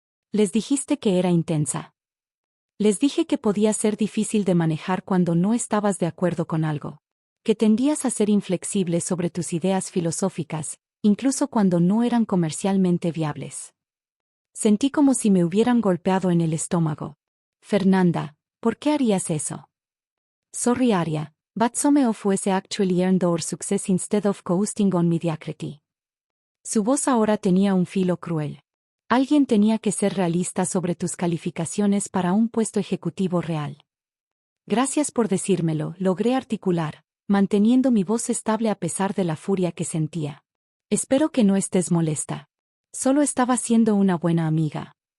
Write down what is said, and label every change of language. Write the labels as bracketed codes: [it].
[es] Les dijiste que era intensa. Les dije que podía ser difícil de manejar cuando no estabas de acuerdo con algo. Que tendías a ser inflexible sobre tus ideas filosóficas, incluso cuando no eran comercialmente viables. Sentí como si me hubieran golpeado en el estómago. Fernanda, ¿por qué harías eso? [en] Sorry Aria, but some of us actually earned our success instead of coasting on mediocrity. [es] Su voz ahora tenía un filo cruel. Alguien tenía que ser realista sobre tus calificaciones para un puesto ejecutivo real. Gracias por decírmelo, logré articular, manteniendo mi voz estable a pesar de la furia que sentía. Espero que no estés molesta. Solo estaba siendo una buena amiga.